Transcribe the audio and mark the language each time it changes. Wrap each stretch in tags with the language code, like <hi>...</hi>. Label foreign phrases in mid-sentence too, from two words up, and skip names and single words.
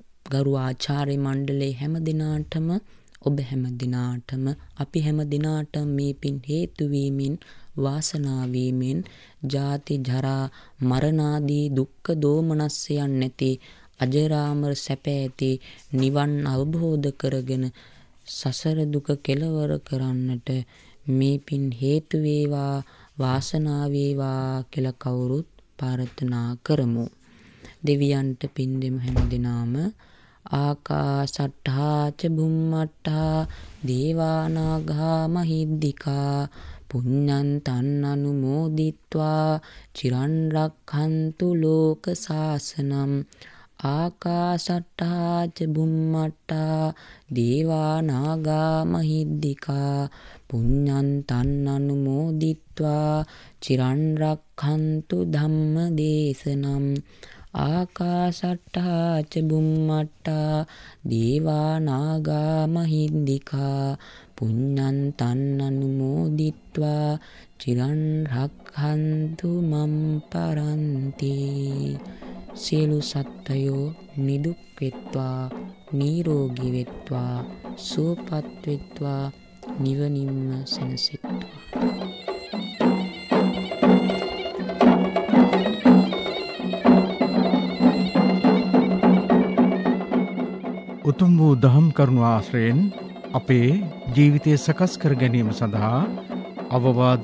<si>ගරු ආචාර්ය මණ්ඩලයේ හැම දිනාටම ඔබ හැම දිනාටම අපි හැම දිනාටම මේ පින් හේතු වීමෙන් වාසනාව වීමෙන් ජාති ජරා මරණ ආදී දුක්ඛ දෝමනස්යන් නැති අජරාමර සැප ඇති නිවන් අවබෝධ කරගෙන සසර දුක කෙලවර කරන්නට මේ පින් හේතු වේවා වාසනාව වේවා කියලා කවුරුත් ප්‍රාර්ථනා කරමු. දෙවියන්ට පින් දෙමු හැමදෙනාම.</si> <pi>ආකාසට්ඨා ච බුම්මට්ඨා දේවානාගා මහිද්దికා පුඤ්ඤන්තං අනුමෝදිත්වා චිරන් රක්ඛන්තු ලෝක සාසනං. ආකාසට්ඨා ච බුම්මට්ඨා දේවානාගා මහිද්దికා පුඤ්ඤන්තං අනුමෝදිත්වා චිරන් රක්ඛන්තු ධම්ම දේශනං. ආකාසට්ඨා ච බුම්මට්ඨා දේවානාගා මහිද්దికා පුඤ්ඤන්තං අනුමෝදිත්වා චිරන් රක්ඛන්තු මම් පරන්ති.</pi> <si>සියලු සත්වයෝ නිදුක් වෙත්වා නිරෝගී වෙත්වා සුවපත් වෙත්වා නිවනින්ම සැනසෙත්වා. උතුම් වූ දහම් කරුණු ආශ්‍රයෙන් අපේ ජීවිතය සකස් කර ගැනීම සඳහා අවවාද</si>